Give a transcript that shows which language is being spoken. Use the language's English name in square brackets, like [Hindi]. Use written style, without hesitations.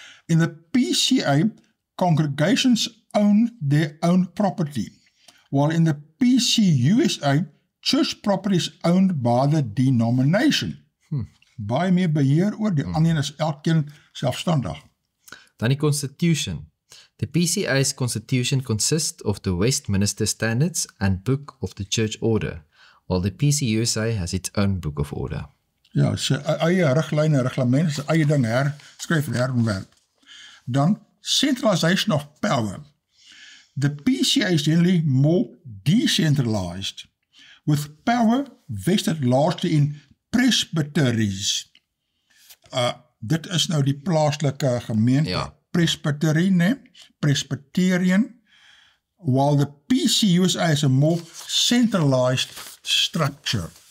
[English] In the PCA, congregations own their own property, while in the PCUSA, church property is owned by the denomination. [Afrikaans] Baie meer beheer oor, die ander is elkeen selfstandig. Dan die Constitution. [English] The PCA's Constitution consists of the Westminster Standards and Book of the Church Order, while the PCUSA has its own Book of Order. [Afrikaans] Ja, sy eie riglyne, reglement, sy eie ding herskryf en herwerk. [English] Dan centralization of power. The PCA is generally more decentralized, with power vested largely in presbyteries. [Afrikaans] Dit is nou die plaaslike gemeente, presbyterie, [English] Presbyterian, while the PCUSA is a more centralized structure.